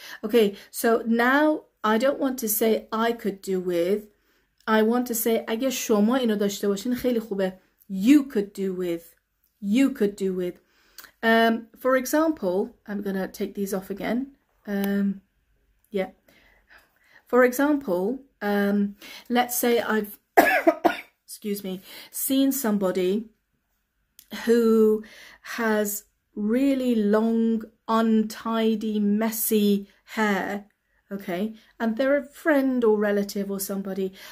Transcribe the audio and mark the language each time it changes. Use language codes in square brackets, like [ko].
[en] Okay, so now I don't want to say I could do with. I want to say [fa] اگه شما اینو داشته باشین خیلی خوبه. [en] You could do with. You could do with. For example, I'm going to take these off again. Yeah. For example, let's say I've excuse me, seen somebody who has really long, untidy, messy hair, okay, and they're a friend or relative or somebody.